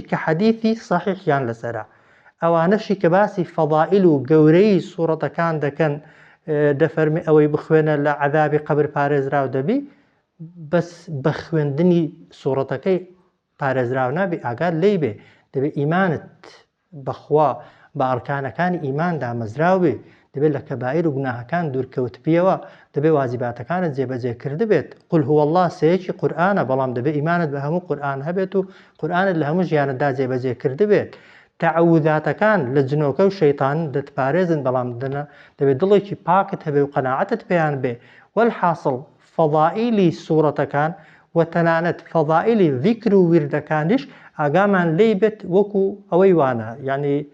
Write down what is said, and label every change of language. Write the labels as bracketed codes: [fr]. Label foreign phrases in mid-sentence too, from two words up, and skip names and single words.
[ckb] کە حەدیثی صحیحیان لەسەرە ئەوانەشی کە باسی فەضائیل و گەورەی سوورەتەکان دەکەن دەفەرمی ئەوەی بخوێنە لە عەذابی قەبر پارێزراو دەبی بەس بە خوێندنی سوورەتەکەی پارێزراو نابی ئاگات لێی بێ دەبێت ئیمانت بەخوا بە ئەرکانەکانی ئیمان دامەزراو بێ دەبێت لە کەبائیر و گوناهەکان دوورکەوت بیەوە دەبێت واجباتەکانت جێبەجێ کرد بێت [ar] قل هو الله [ckb] سەیەکی قورئانە بەڵام دەبێت ئیمانت بە هەموو قورئان هەبێت و قورئانت لە هەموو ژیانتدا جێبەجێ کرد بێت تەعەوذاتەکان لە جنۆکە و شەیطان دەتپارێزن بەڵام دەبێت دڵێکی پاکت هەبێ و قەناعەتت پێیان بێ والحاصل فەضائیلی سوورەتەکان و تەنانەت فەضائیلی ذیکر و ویردەکانیش ئاگامان لێی بێت وەکو ئەوەی وانە یعنی